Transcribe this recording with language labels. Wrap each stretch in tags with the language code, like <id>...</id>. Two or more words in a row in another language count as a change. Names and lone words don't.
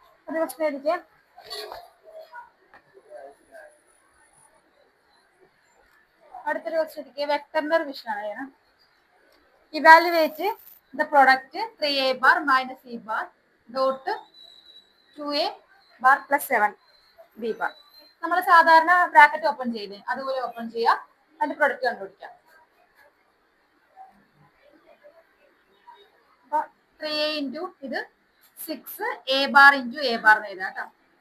<ml>ക്വസ്റ്റ്യൻ എനിക്ക് അടുത്തൊരു ക്വസ്റ്റ്യൻ എനിക്ക് വെക്ടറിന്റെ റിവിഷൻ ആണ് ചെയ്യണം.</ml> <en>evaluate the product 3a bar minus e bar dot 2a bar plus 7b bar.</en> <ml>നമ്മൾ സാധാരണ</ml> <en>bracket open</en> <ml>ചെയ്തേ അതുപോലെ ഓപ്പൺ ചെയ്യുക, അതിന്റെ പ്രൊഡക്റ്റ് കണ്ടുപിടിക്കാം. അപ്പൊ 3a ഇൻറ്റു ഇത്</ml> <en>6a bar into a bar</en> <ml>എന്ന് എഴുതാം കേട്ടോ.</ml>